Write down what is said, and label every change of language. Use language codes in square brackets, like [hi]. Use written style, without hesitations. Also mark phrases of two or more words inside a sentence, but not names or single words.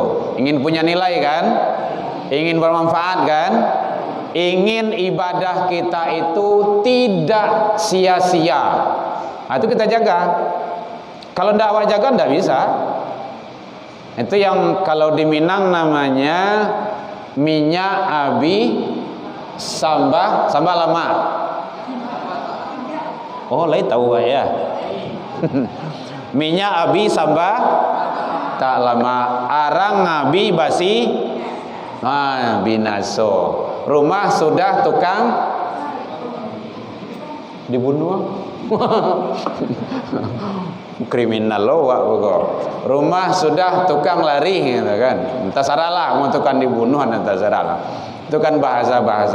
[id] Ingin punya nilai kan? Ingin bermanfaat kan? Ingin ibadah kita itu tidak sia-sia. Nah, itu kita jaga. Kalau tidak awak jaga tidak bisa. Itu yang kalau di Minang namanya [min] minyak abi sambah lama. [id] Oh, lain tahu ya. [min] Minyak abi sambah tak lama. Arang abi basi binaso. [id] Rumah sudah tukang dibunuh. [min] Kriminal lo wak pokok. [id] Rumah sudah tukang lari gitu kan. [min] Entah saralah mau tukang dibunuh entah saralah. [id] Itu kan bahasa-bahasa.